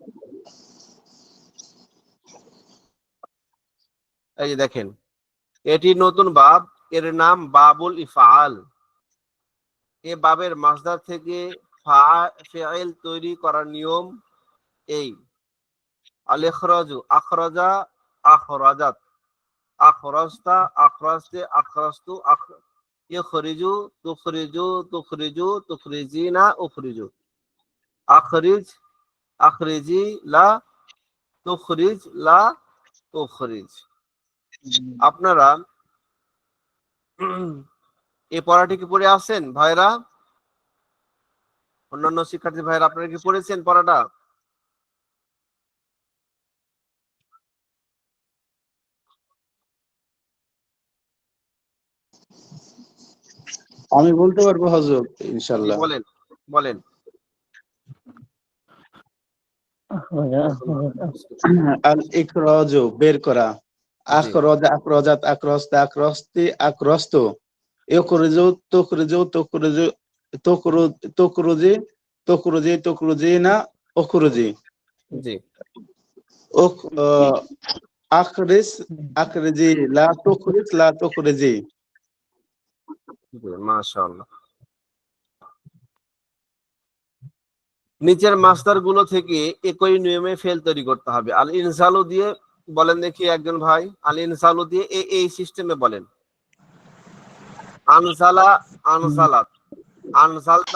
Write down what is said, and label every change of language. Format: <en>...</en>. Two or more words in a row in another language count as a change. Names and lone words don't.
<bn>এই যে দেখেন, এটি নতুন বাব, এর নাম বাবুল ইফআল। এ বাবের মাসদার থেকে ফাইল তৈরি করার নিয়ম এই:</bn> <ar>الإخراج، أخرج، أخرجت، أخرجتَ، أخرجتِ، أخرجتُ، يُخرج، تُخرج، تُخرج، تُخرجين، أُخرج، أخرِج، أخرِجي، لا تُخرج، لا تُخرج.</ar> <bn>আপনারা এই পড়াটি কি পড়ে আসছেন ভাইরা? অন্যান্য শিক্ষার্থী ভাইরা, আপনারা কি পড়েছেন পড়াটা? আমি বলতে পারবো হুজুর জি,</bn> <ar>إن شاء الله.</ar> <bn>বলেন বলেন।</bn> <ar>الإخراج</ar> <bn>বের করা,</bn> <ar>أخرج أخرجت أخرجتَ أخرجتِ أخرجتُ، يخرج تخرج تخرج تخرجي تخرجي تخرجين أخرج,</ar> <bn>জি</bn> <ar>أخرِج أخرِجي لا تُخرج لا تُخرجي.</ar> <bn>জি,</bn> <ar>ما شاء الله.</ar> <bn>নিচের মাস্টার গুলো থেকে একই নিয়মে ফেল তৈরি করতে হবে।</bn> <ar>الإنزال</ar> <bn>দিয়ে বলেন দেখি একজন ভাই,</bn> <ar>الإنزال</ar> <bn>দিয়ে এই সিস্টেমে বলেন।</bn> <ar>أنزل أنزلت، أنزلتَ</ar>